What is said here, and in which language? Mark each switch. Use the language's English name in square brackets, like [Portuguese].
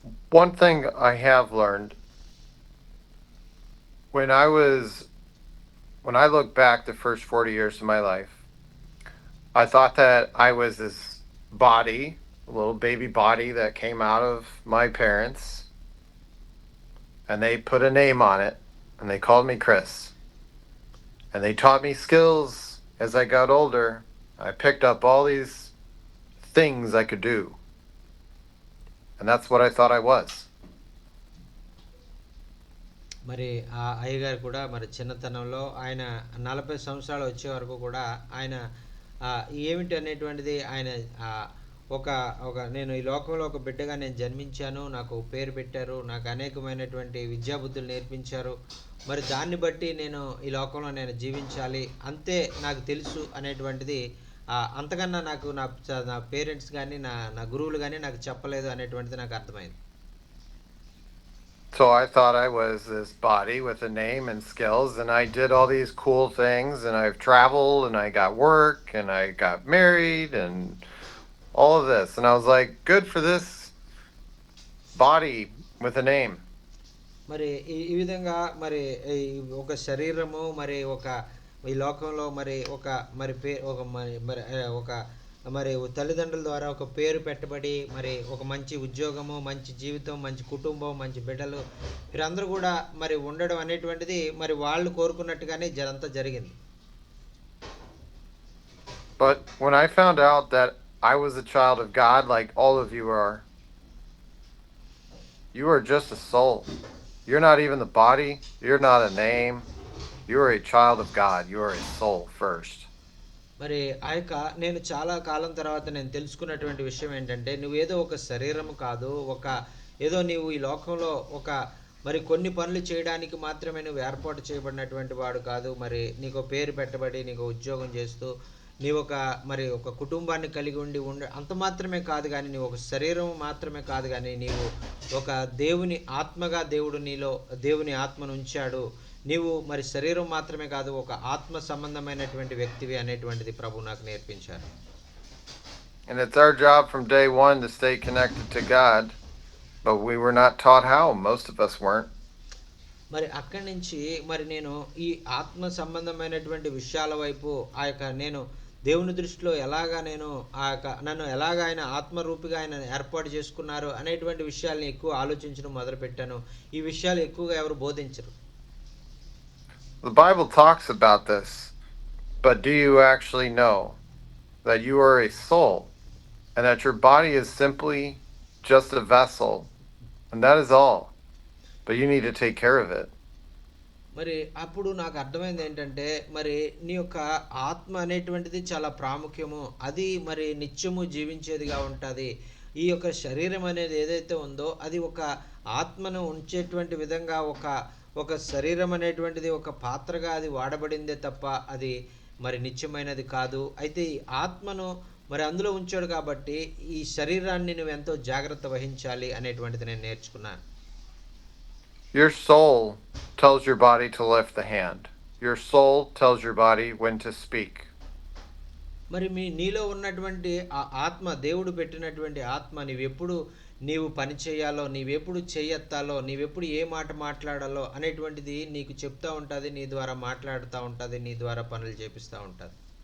[English] One thing I have learned when I was when I look back the first 40 years of my life, I thought that I was this body, a little baby body that came out of my parents, and they put a name on it, and they called me Chris. And they taught me skills as I got older. I picked up all these things I could do, and that's what I thought I was. [Telugu] మరి ఆ అయ్యగారు కూడా మరి చిన్నతనంలో ఆయన 40 సంవత్సరాలు వచ్చే వరకు కూడా ఆయన ఏమిటి అనేటువంటిది ఆయన ఆ, ఒక ఒక నేను ఈ లోకంలో ఒక బిడ్డగా నేను జన్మించాను, నాకు పేరు పెట్టారు, నాకు అనేకమైనటువంటి విద్యాబుద్ధులు నేర్పించారు, మరి దాన్ని బట్టి నేను ఈ లోకంలో నేను జీవించాలి అంతే నాకు తెలుసు అనేటువంటిది అంతకన్నా నాకు నా పేరెంట్స్ కానీ నా గురువులు కానీ నాకు చెప్పలేదు అనేటువంటిది నాకు అర్థమైంది. [English] So I thought I was this body with a name and skills, and I did all these cool things, and I've traveled, and I got work, and I got married, and all of this. And I was like, good for this body with a name. [Telugu] మరి ఈ విధంగా మరి ఈ ఒక శరీరము మరి ఒక ఈ లోకంలో మరి ఒక మరి ఒక మరి మరి ఒక మరి తల్లిదండ్రుల ద్వారా ఒక పేరు పెట్టబడి మరి ఒక మంచి ఉద్యోగము, మంచి జీవితం, మంచి కుటుంబం, మంచి బిడ్డలు వీరందరూ కూడా మరి ఉండడం అనేటువంటిది మరి వాళ్ళు కోరుకున్నట్టుగానే జరంతా జరిగింది. [English] But when I found out that I was a child of God, like all of you are just a soul. You're not even the body. You're not a name. You are a child of God. You are a soul first. [Telugu] మరి ఆ యొక్క నేను చాలా కాలం తర్వాత నేను తెలుసుకున్నటువంటి విషయం ఏంటంటే, నువ్వేదో ఒక శరీరము కాదు, ఒక ఏదో నీవు ఈ లోకంలో ఒక మరి కొన్ని పనులు చేయడానికి మాత్రమే నువ్వు ఏర్పాటు చేయబడినటువంటి వాడు కాదు. మరి నీకు పేరు పెట్టబడి నీకు ఉద్యోగం చేస్తూ నీవు ఒక మరి ఒక కుటుంబాన్ని కలిగి అంత మాత్రమే కాదు కానీ, నీవు ఒక శరీరం మాత్రమే కాదు కానీ, నీవు ఒక దేవుని ఆత్మగా దేవుడు నీలో దేవుని ఆత్మను ఉంచాడు. నీవు మరి శరీరం మాత్రమే కాదు, ఒక ఆత్మ సంబంధమైనటువంటి వ్యక్తివి అనేటువంటిది ప్రభు నాకు నేర్పించారు. [English] And it's our job from day one to stay connected to God, but we were not taught how. Most of us weren't. [Telugu] మరి అక్కడి నుంచి మరి నేను ఈ ఆత్మ సంబంధమైనటువంటి విషయాల వైపు ఆ యొక్క నేను దేవుని దృష్టిలో ఎలాగా నేను ఆ యొక్క నన్ను ఎలాగ ఆయన ఆత్మరూపిగా ఆయన ఏర్పాటు చేసుకున్నారు అనేటువంటి విషయాల్ని ఎక్కువ ఆలోచించడం మొదలుపెట్టాను. ఈ విషయాలు ఎక్కువగా ఎవరు బోధించరు. [English] The Bible talks about this, but do you actually know that you are a soul and that your body is simply just a vessel, and that is all? But you need to take care of it. [Telugu] మరి అప్పుడు నాకు అర్థమైంది ఏంటంటే, మరి నీ యొక్క ఆత్మ అనేటువంటిది చాలా ప్రాముఖ్యము, అది మరి నిత్యము జీవించేదిగా ఉంటుంది. ఈ యొక్క శరీరం అనేది ఏదైతే ఉందో అది ఒక ఆత్మను ఉంచేటువంటి విధంగా ఒక ఒక శరీరం అనేటువంటిది ఒక పాత్రగా అది వాడబడిందే తప్ప అది మరి నిత్యమైనది కాదు. అయితే ఈ ఆత్మను మరి అందులో ఉంచాడు కాబట్టి ఈ శరీరాన్ని నువ్వు ఎంతో జాగ్రత్త వహించాలి అనేటువంటిది నేను నేర్చుకున్నాను. [English] Your soul tells your body to lift the hand. Your soul tells your body when to speak. [Telugu] మరి నీలో ఉన్నటువంటి ఆ ఆత్మ, దేవుడు పెట్టినటువంటి ఆత్మ, నీవు పని చేయాలో, నీవెప్పుడు చేయెత్తాలో, నీవెప్పుడు ఏ మాట మాట్లాడాలో అనేటువంటిది నీకు చెప్తా ఉంటుంది, నీ ద్వారా మాట్లాడుతూ ఉంటుంది, నీ ద్వారా పనులు చేపిస్తూ ఉంటుంది.